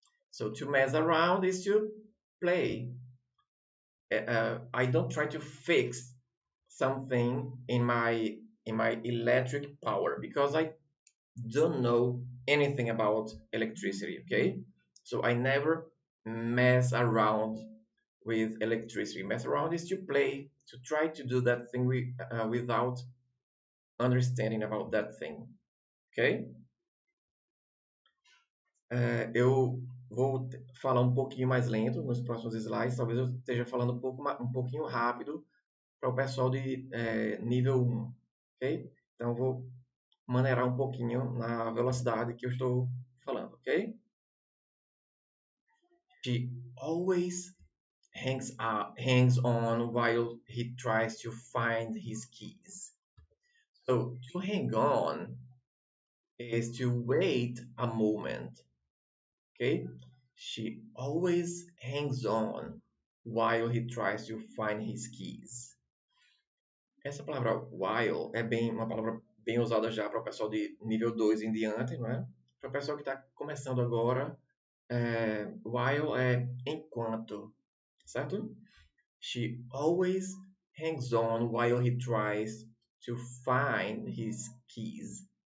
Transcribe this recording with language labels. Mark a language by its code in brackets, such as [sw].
[en] So to mess around is to play. I don't try to fix something in my electric power because I don't know anything about electricity. Okay, so I never mess around with electricity. Mess around is to play, to try to do that thing without understanding about that thing. Ok? [pt] Eu vou falar um pouquinho mais lento nos próximos slides. Talvez eu esteja falando um pouquinho rápido para o pessoal de nível 1. Ok? Então, eu vou maneirar um pouquinho na velocidade que eu estou falando. Ok? [en] She always hangs on while he tries to find his keys. So, to hang on is to wait a moment. Okay? She always hangs on while he tries to find his keys. [pt] Essa palavra while é uma palavra bem usada já para o pessoal de nível 2 em diante, não é? Para o pessoal que está começando agora, while é enquanto, certo? [en] She always hangs on while he tries to find his keys.